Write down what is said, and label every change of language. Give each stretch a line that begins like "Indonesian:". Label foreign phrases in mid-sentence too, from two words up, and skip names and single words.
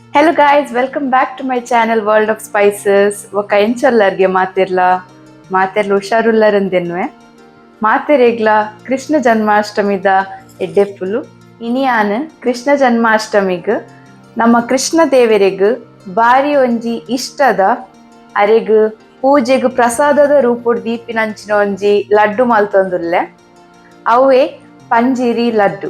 English: Hello guys, welcome back to my channel World of Spices.
Tulu: ಒಕ್ಕ ಎಂಚಲ್ಲರ್ಗೆ ಮಾತೆರ್ಲ ಹುಷಾರುಲ್ಲರಂದೆನ್ವೆ ಮಾತೆರೆಗ್ಲ ಕೃಷ್ಣ ಜನ್ಮಾಷ್ಟಮಿದ ಎಡ್ಡೆಪ್ಪುಲು ಇನಿಯಾನ್ ಕೃಷ್ಣ ಜನ್ಮಾಷ್ಟಮಿಗ್ ನಮ್ಮ ಕೃಷ್ಣ ದೇವರೆಗ್ ಬಾರಿ ಒಂಜಿ ಇಷ್ಟದ ಅರೆಗ್ ಪೂಜೆಗ್ ಪ್ರಸಾದದ ರೂಪಡ್ ದೀಪಿನಂಚಿನ ಒಂಜಿ ಲಡ್ಡು ಮಲ್ತೊಂದುಲ್ಲೆ ಅವೇ ಪಂಜೀರಿ ಲಡ್ಡು.